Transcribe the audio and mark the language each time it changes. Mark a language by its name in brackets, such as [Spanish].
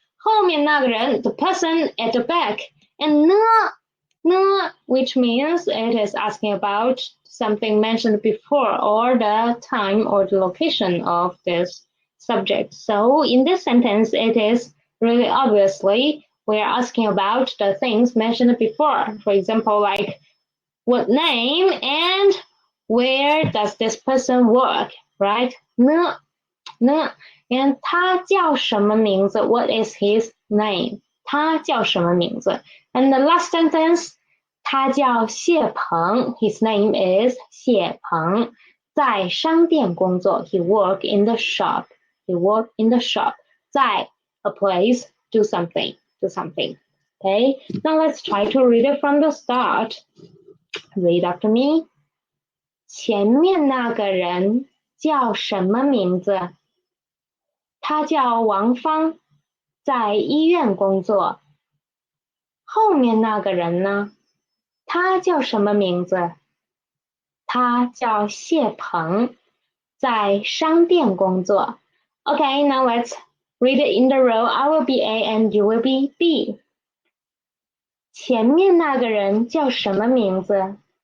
[Chinese] 后面那个人 [English] the person at the back. And 呢 which means it is asking about something mentioned before or the time or the location of this subject. So in this sentence, it is really obviously we're asking about the things mentioned before. For example, like what name and where does this person work, right? [Chinese] 呢 [English] and [Chinese] 他叫什么名字? [English] What is his name? [Chinese] 他叫什么名字? [English] And the last sentence, [Chinese] 他叫谢鹏. [English] His name is 谢鹏. [Chinese] 在商店工作. [English] He work in the shop. He work in the shop. 在 a place, do something. Okay, now let's try to read it from the start. Read after me. [Chinese] 前面那个人叫什么名字？他叫王芳，在医院工作。后面那个人呢？他叫什么名字？他叫谢鹏，在商店工作。 [English] Okay, now let's read it in the row. I will be A and you will be B. [Chinese] 前面那个人叫什么名字？